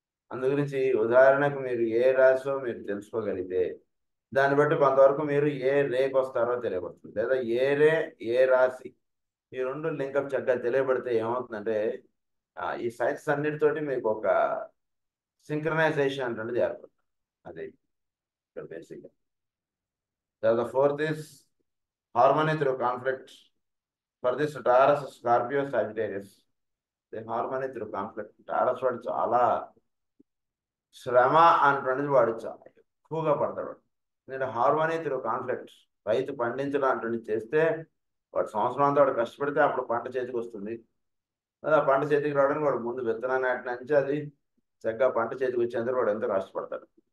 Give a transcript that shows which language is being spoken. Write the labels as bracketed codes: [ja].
[te] అందు గురించి ఉదాహరణకు మీరు ఏ రాశిలో మీరు తెలుసుకోగలిగితే దాన్ని బట్టి కొంతవరకు మీరు ఏ రేకి వస్తారో తెలియబడుతుంది, లేదా ఏ రే ఏ రాశి ఈ రెండు లింకప్ చక్కగా తెలియబడితే ఏమవుతుందంటే ఈ సైన్స్ అన్నిటితోటి మీకు ఒక సింక్రనైజేషన్ అనేది ఏర్పడుతుంది. అది ఇక్కడ బేసిక్గా. [en] The fourth is harmony through conflict. For this Taurus, Scorpio, Sagittarius. The harmony through conflict. [te] Taurus వాడు చాలా శ్రమ అనేటువంటిది వాడు చాలా ఎక్కువగా పడతాడు. ఎందుకంటే హార్మోనీ త్రూ కాన్ఫ్లిక్ట్. రైతు పండించడం అటువంటిది చేస్తే వాడు సంవత్సరం అంతా వాడు కష్టపడితే అప్పుడు పంట చేతికి వస్తుంది. ఆ పంట చేతికి రావడానికి వాడు ముందు విత్తనాన్ని నాటి నుంచి అది చక్కగా పంట చేతికి వచ్చేందుకు వాడు ఎంతో కష్టపడతాడు.